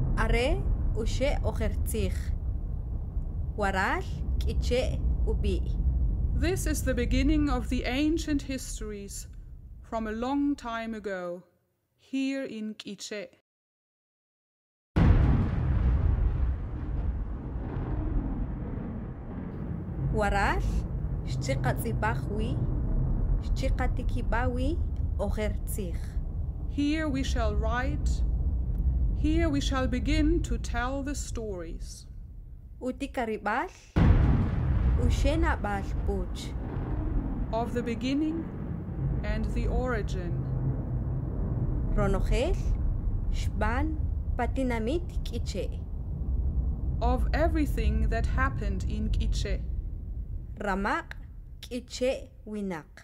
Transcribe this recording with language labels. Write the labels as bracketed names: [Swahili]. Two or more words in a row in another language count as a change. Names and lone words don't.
[Kʼicheʼ] Are ushe ochertzich. Waral kiche ubi. [English] This is the beginning of the ancient histories from a long time ago, here in Quiché. [Kʼicheʼ] Waral shchiqatzibachwi, shchiqatikibawi ochertzich. [English] Here we shall write, here we shall begin to tell the stories. [Kʼicheʼ] Utikaribal, ushenabal puch. [English] Of the beginning and the origin. [Kʼicheʼ] Ronochel, shban patinamit kiche. [English] Of everything that happened in Quiché. [Kʼicheʼ] Ramak kiche winak.